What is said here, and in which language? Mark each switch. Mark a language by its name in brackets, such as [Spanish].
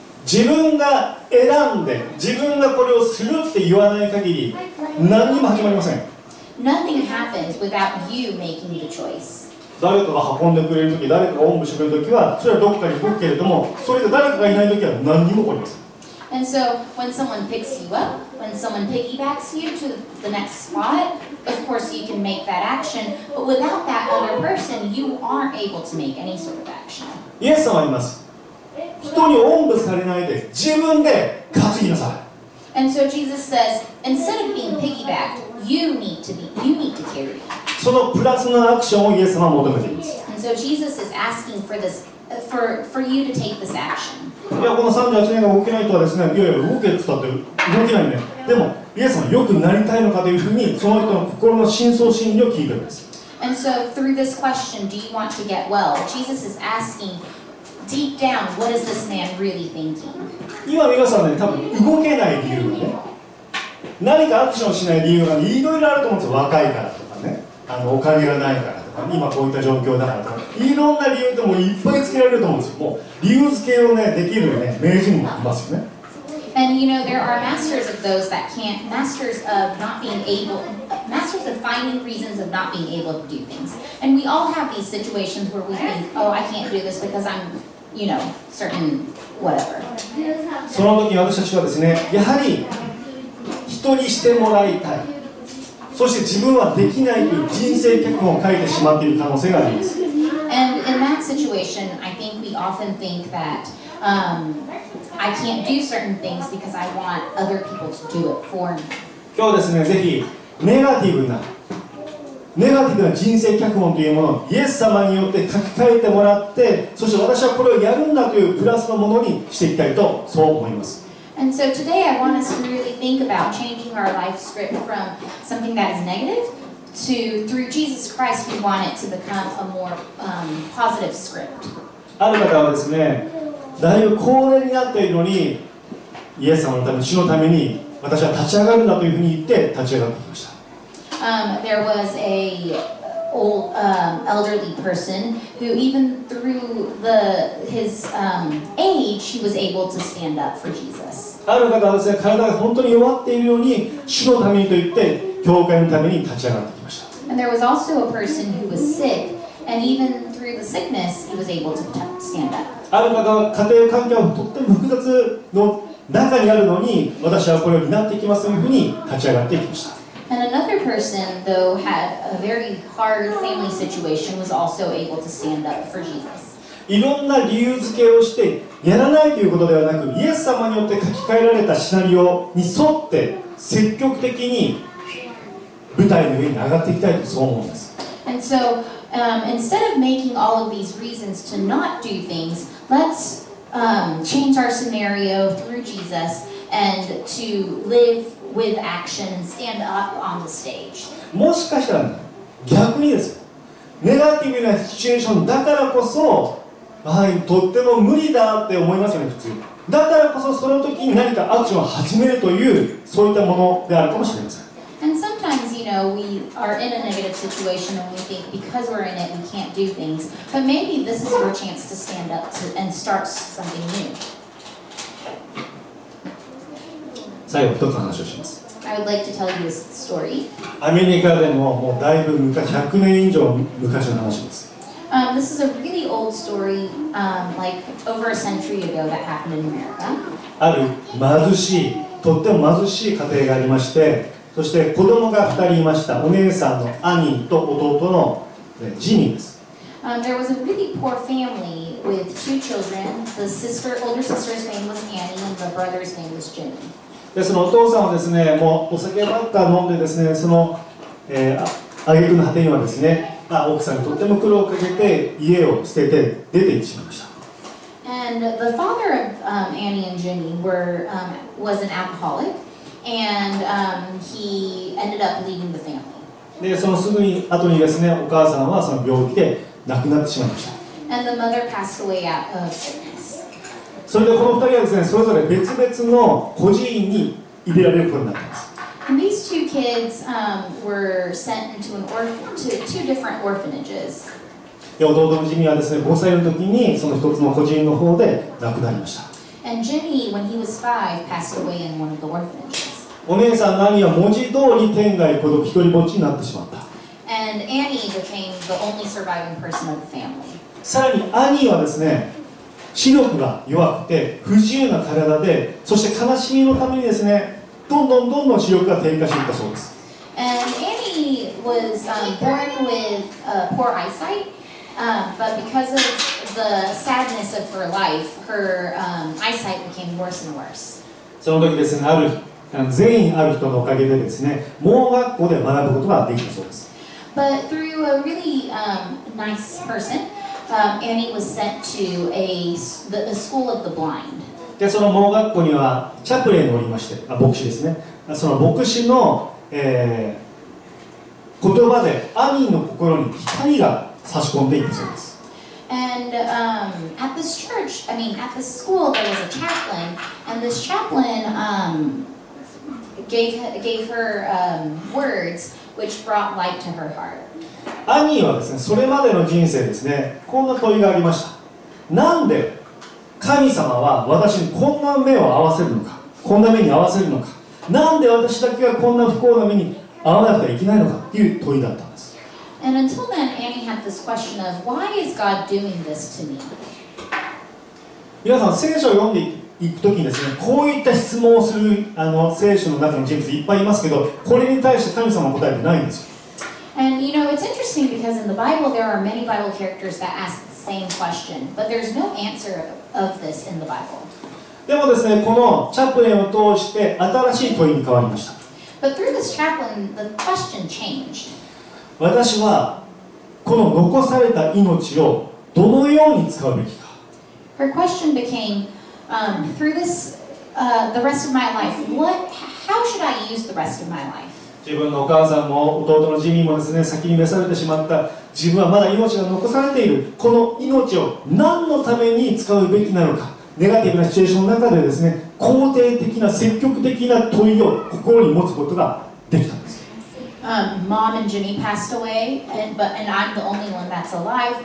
[Japanese] 自分が選んで、自分がこれをするって言わない限り、何にも始まりません。 [English] Nothing happens without you making the choice. [Japanese] 誰かが運んでくれるとき、誰かがおんぶしてくれるときは、それはどこかに動くけれども、それで誰かがいないときは何にも起こりません。 [English] And so when someone picks you up, when someone piggybacks you to the next spot, of course you can make that action, but without that other person, you aren't able to make any sort of action. [Japanese] イエス様は言います。人におんぶされないで自分で担ぎなさい。 [English] And so Jesus says, instead of being piggybacked, you need to carry. [Japanese] そのプラスのアクションをイエス様は求めています。 [English] And so Jesus is asking for this, for you to take this action. [Japanese] いや、この38年が動けない人はですね、いやいや動けって言ったって動けないね。でもイエス様は良くなりたいのかというふうに、その人の心の深層心理を聞いてるんです。 [English] And so through this question, do you want to get well? Jesus is asking deep down, what is this man really thinking? [Japanese] 今皆さんね、多分動けない理由がね、何かアクションしない理由がいろいろあると思うんですよ。若いからとかね、お金がないからとか、今こういった状況だからとか、いろんな理由ってもういっぱいつけられると思うんですよ。もう理由付けをね、できるね、名人もいますよね。 [English] And there are masters of those that can't, masters of finding reasons of not being able to do things. And we all have these situations where we think, oh, I can't do this because I'm, certain whatever. [Japanese] その時私たちはですね、やはり人にしてもらいたい。そして自分はできないという人生脚本を書いてしまっている可能性があります。 [English] And in that situation, I think we often think that I can't do certain things because I want other people to do it for me. [Japanese] 今日ですね、ぜひネガティブな人生脚本というものをイエス様によって書き換えてもらって、そして私はこれをやるんだというプラスのものにしていきたいとそう思います。 [English] And so today I want us to really think about changing our life script from something that is negative through Jesus Christ, we want it to become a more positive script. [Japanese] ある方はですね、だいぶ高齢になっているのに、イエス様のために、主のために私は立ち上がるんだというふうに言って立ち上がってきました。 [English] There was a old elderly person who, even through his age, he was able to stand up for Jesus. [Japanese] ある方はですね、体が本当に弱っているのに、主のためにと言って、教会のために立ち上がってきました。 [English] And there was also a person who was sick, and even through the sickness, he was able to stand up. [Japanese] ある方は家庭環境がとっても複雑の中にあるのに、私はこれを担っていきますというふうに立ち上がっていきました。 [English] And another person, though, had a very hard family situation, was also able to stand up for Jesus. [Japanese] いろんな理由付けをしてやらないということではなく、イエス様によって書き換えられたシナリオに沿って積極的に舞台の上に上がっていきたいとそう思うんです。 [English] And so, instead of making all of these reasons to not do things, let's change our scenario through Jesus and to live with action and stand up on the stage. [Japanese] もしかしたら逆にですよ、ネガティブなシチュエーションだからこそ、はい、とっても無理だって思いますよね、普通。だからこそその時に何かアクションを始めるという、そういったものであるかもしれません。 [English] And sometimes, we are in a negative situation and we think because we're in it we can't do things. But maybe this is your chance to stand up and start something new. [Japanese] 最後一つ話をします。 [English] I would like to tell you this story. [Japanese] アメリカでもうだいぶ昔、100年以上昔の話です。 [English] This is a really old story, like over a century ago that happened in America. [Japanese] ある貧しい、とっても貧しい家庭がありまして、そして子供が2人いました。お姉さんのアニーと弟のジニーです。 [English] There was a really poor family with two children. The older sister's name was Annie and the brother's name was Jimmy. [Japanese] でそのお父さんはですね、もうお酒ばっか飲んでですね、その挙句の果てにはですね、奥さんにとっても苦労をかけて家を捨てて出て行ってしまいました。 [English] And the father of Annie and Jimmy was an alcoholic, and he ended up leaving the family. [Japanese] でそのすぐに後にですね、お母さんはその病気で亡くなってしまいました。 [English] And the mother passed away out of sickness. [Japanese] それでこの2人はですね、それぞれ別々の孤児院に入れられることになったんです。 [English] And these two kids were sent into to two different orphanages. [Japanese] で弟のジミーはですね、5歳の時にその一つの孤児院の方で亡くなりました。 [English] And Jimmy, when he was 5, passed away in one of the orphanages. [Japanese] お姉さんのアニーは文字通り天涯孤独一人ぼっちになってしまった。 [English] And Annie became the only surviving person of the family. [Japanese] さらにアニーはですね、視力が弱くて不自由な体で、そして悲しみのためにですね、どんどん視力が低下していったそうです。 [English] And Annie was born with poor eyesight, but because of the sadness of her life, her eyesight became worse and worse. [Japanese] その時ですね、善意ある人のおかげでですね、盲学校で学ぶことができたそうです。 [English] But through a really nice person, Annie was sent to a school of the blind. [Japanese] でその盲学校にはチャプレンがおりまして、牧師ですね。その牧師の、言葉でアニーの心に光が差し込んでいったそうです。 [English] And at this church, at this school, there was a chaplain, and this chaplain gave her words which brought light to her heart. [Japanese] アニーはですね、それまでの人生ですね、こんな問いがありました。なんで神様は私にこんな目を合わせるのか、こんな目に合わせるのか、なんで私だけがこんな不幸な目に遭わなくてはいけないのかっていう問いだったんです。 [English] And until then, Annie had this question of, why is God doing this to me? [Japanese] 皆さん、聖書を読んでいくときにですね、こういった質問をする聖書の中の人物いっぱいいますけど、これに対して神様は答えてないんですよ。 [English] And it's interesting because in the Bible there are many Bible characters that ask the same question, but there's no answer of this in the Bible. [Japanese] でもですね、このチャプレンを通して新しい問いに変わりました。 [English] But through this chaplain, the question changed. [Japanese] 私はこの残された命をどのように使うべきか。 [English] Her question became, through this, the rest of my life, how should I use the rest of my life? [Japanese] 自分のお母さんも弟のジミーもですね、先に召されてしまった。自分はまだ命が残されている。この命を何のために使うべきなのか。ネガティブなシチュエーションの中でですね、肯定的な積極的な問いを心に持つことができたんです。 [English] Mom and Jimmy passed away, and I'm the only one that's alive.